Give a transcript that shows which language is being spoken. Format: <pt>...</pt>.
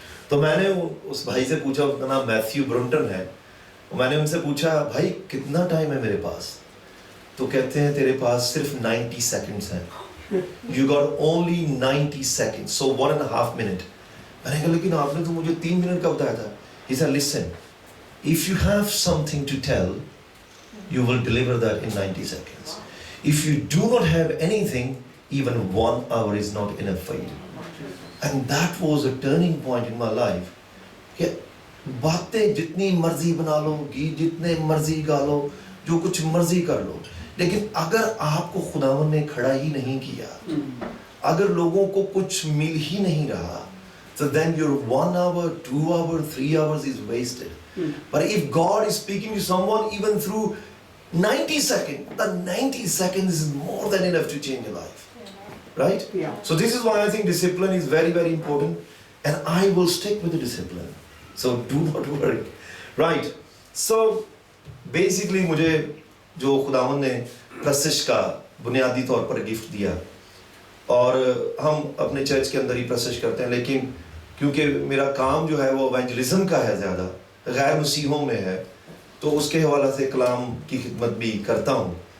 <hi>तो मैंने उस भाई से पूछा, उसका नाम मैथ्यू ब्रुंटन है, मैंने उनसे पूछा भाई कितना टाइम है मेरे पास? तो कहते हैं तेरे पास सिर्फ 90 सेकंड्स हैं,</hi> <en>you got only 90 seconds, so 1.5 minute।</en> <hi>मैंने कहा लेकिन आपने तो मुझे 3 मिनट का बताया था।</hi> <en>He said listen, if you have something to tell, you will deliver that in 90 seconds. If you do not have anything, even 1 hour is not enough for you. And that was a turning point in my life.</en> <hi>कि बातें जितनी मर्जी बना लो, गीत जितने मर्जी गा लो, जो कुछ मर्जी कर लो, लेकिन अगर आपको खुदावन ने खड़ा ही नहीं किया, अगर लोगों को कुछ मिल ही नहीं रहा,</hi> <en>so then your 1 hour, 2 hour, 3 hours is wasted. But if God is speaking to someone even through 90 seconds, the 90 seconds is more than enough to change your life. Right? Yeah. So this is why I think discipline is very very important, and I will stick with the discipline. So do not worry. Right? So basically</en> <hi>मुझे जो खुदावन ने प्रशिश का बुनियादी तौर पर gift दिया, और हम अपने चर्च के अंदर ही प्रशिश करते हैं, लेकिन क्योंकि मेरा काम जो है वो एवेंजलिज्म का है, ज़्यादा गैर मसीहों में है, तो उसके हवाला से कलाम की खिदमत भी करता हूँ।</hi>